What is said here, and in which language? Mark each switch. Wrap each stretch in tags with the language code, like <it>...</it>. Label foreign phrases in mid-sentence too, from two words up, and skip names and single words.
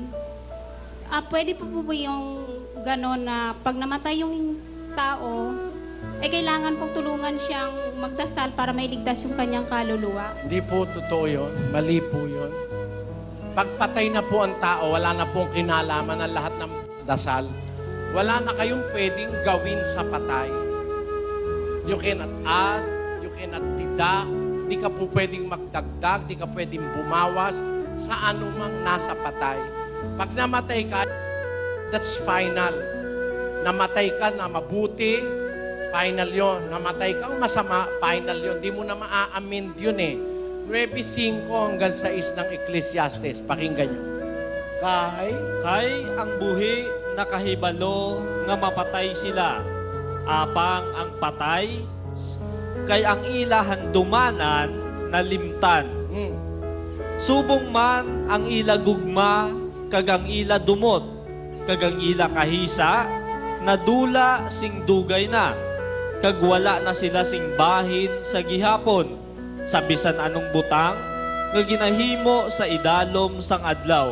<tl>Pwede po po yung gano'n na pag namatay yung tao, kailangan pong tulungan siyang magdasal para mailigtas yung kanyang kaluluwa. Hindi po totoo yun. Mali po yun. Pagpatay na po ang tao, wala na pong kinalaman ang lahat ng dasal. Wala na kayong pwedeng gawin sa patay.</tl> <en>You cannot add, you cannot deduct,</en> <tl>di ka po pwedeng magdagdag, di ka pwedeng bumawas sa anumang nasa patay. Pag namatay ka,</tl> <en>that's final.</en> <tl>Namatay ka na mabuti, final yon. Namatay kang masama, final yon. Di mo na maa-amend yun eh. 9:5 hanggang 6 ng Ecclesiastes. Pakinggan nyo.</tl> <hil>Kay ang buhi nakahibalo nga mapatay sila. Apang ang patay, kay ang ilahan dumanan na limtan. Subong man ang ila gugma, kagang ila dumot, kagang ila kahisa, nadula sing dugay na, kagwala na sila sing bahin sa gihapon, sa bisan anong butang, nga ginahimo sa idalom sang adlaw.</hil>